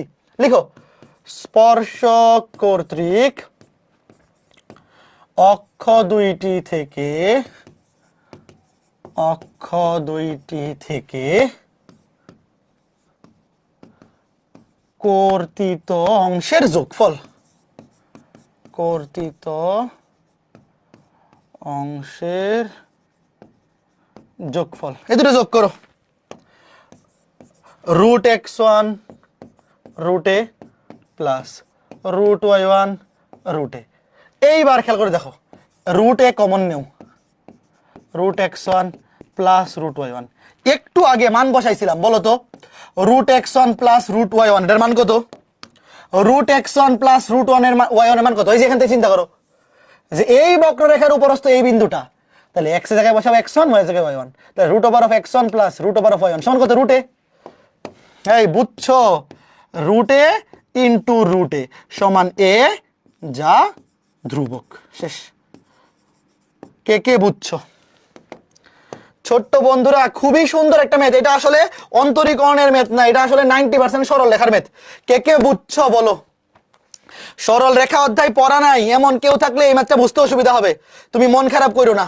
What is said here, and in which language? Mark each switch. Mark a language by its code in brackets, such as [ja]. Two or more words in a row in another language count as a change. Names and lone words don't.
[bn] লিখো স্পর্শক কর্তৃক অক্ষ দুইটি থেকে কর্তৃত অংশের যোগফল, কর্তৃত অংশের যোগফল, এই দুটো যোগ করো। √x1 √a প্লাস √y1 √a। এইবার খেয়াল করে দেখো √a কমন নেও, √x1 প্লাস √y1। একটু আগে মান বসাইছিলাম, বলো তো √x1 প্লাস √y1 এর মান কত? √x1 প্লাস √1 এর y1 এর মান কত? এই যে এখান থেকে চিন্তা করো যে এই বক্ররেখার উপরস্থ এই বিন্দুটা, তাহলে x এর জায়গায় বসাবো x1, y এর জায়গায় y1, তাহলে √x1 প্লাস √y1 সমান কত? √a। এই বুঝছো, √a ইনটু √a সমান a, যা ধ্রুবক। শেষ। কে কে বুঝছো? ছোট্ট বন্ধুরা খুবই সুন্দর একটা ম্যাথ। এটা আসলে অন্তরীকরণের ম্যাথ না, এটা আসলে 90% সরল রেখার ম্যাথ। কে কে বুঝছো বলো? সরল রেখা অধ্যায় পড়া নাই এমন কেউ থাকলে এই ম্যাথটা বুঝতে অসুবিধা হবে, তুমি মন খারাপ করো না।